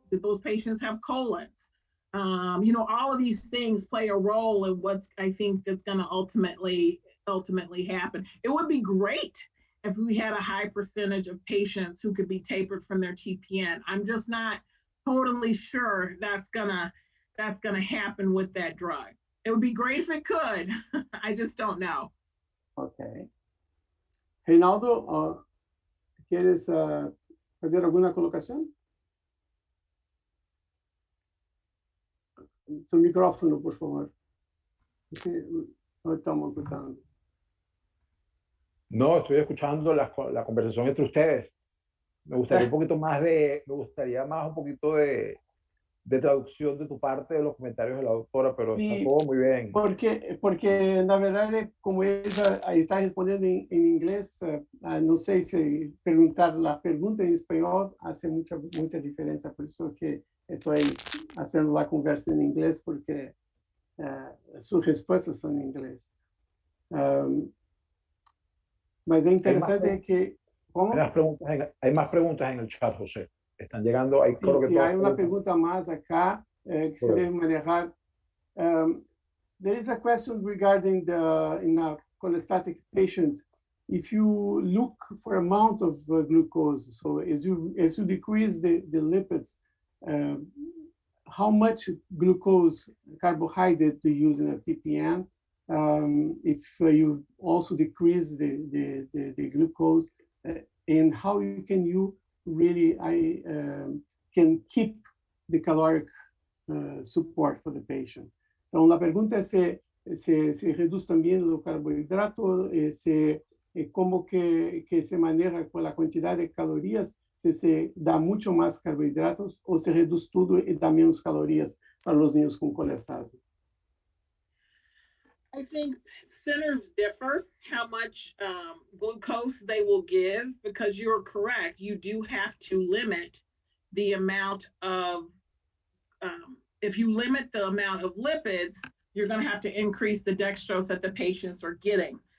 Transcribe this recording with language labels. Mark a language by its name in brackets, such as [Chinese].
[English] Did those patients have colons? All of these things play a role in what I think that's going to ultimately happen. It would be great if we had a high percentage of patients who could be tapered from their TPN. I'm just not totally sure that's gonna happen with that drug. It would be great if it could. I just don't know. Okay. [Spanish] Reinaldo, ¿quieres hacer alguna colocación? Su micrófono, por favor. No estamos escuchando. No, estoy escuchando la conversación entre ustedes. Me gustaría un poquito más un poquito de traducción de tu parte de los comentarios de la doctora, pero sí, está todo muy bien. Porque [Portuguese] na verdade, [Spanish] como ella está respondiendo en inglés, no sé si preguntar la pregunta en español hace mucha diferencia, por eso que estoy haciendo la conversa en inglés, porque sus respuestas son en inglés. [Portuguese] Mas é interessante que... [Spanish] ¿Cómo? Hay más preguntas en el chat, José. Están llegando. Hay, sí, sí, hay una pregunta más acá que se debe manejar. [English] There is a question regarding in a cholestatic patient, if you look for amount of glucose, so as you decrease the lipids, how much glucose carbohydrate do you use in a TPN? If you also decrease the glucose, and how can you really can keep the caloric support for the patient. [Portuguese] Então, a pergunta é se reduz também o carboidrato, como que se maneja com a quantidade de calorias, se dá muito mais carboidratos ou se reduz tudo e dá menos calorias para os niños com colestase. [English] I think centers differ how much glucose they will give, because you're correct. You do have to limit the amount of, if you limit the amount of lipids, you're going to have to increase the dextrose that the patients are getting.